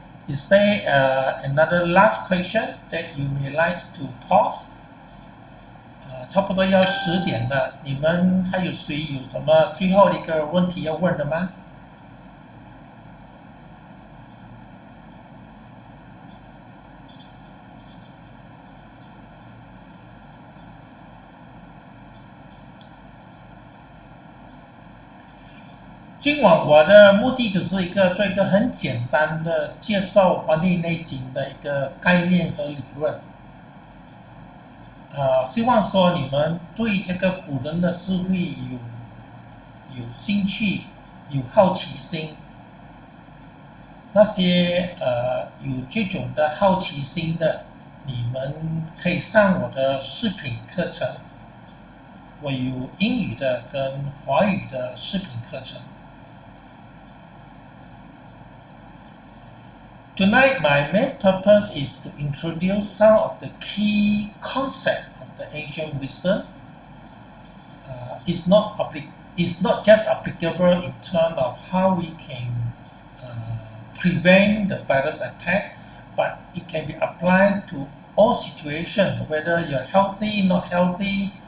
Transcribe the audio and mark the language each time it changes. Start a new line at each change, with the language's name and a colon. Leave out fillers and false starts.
English: Is there another last question that you may like to pose?
Chinese: 差不多要10点了，你们还有谁有什么最后的一个问题要问的吗？今晚我的目的只是做一个很简单的介绍《黄帝内经》的一个概念和理论。希望说你们对这个古人的智慧有兴趣，有好奇心。那些有这种的好奇心的，你们可以上我的视频课程。我有英语的跟华语的视频课程。
English: Tonight, my main purpose is to introduce some of the key concepts of the ancient wisdom. It's not just applicable in terms of how we can prevent the virus attack, but it can be applied to all situations, whether you're healthy, not healthy.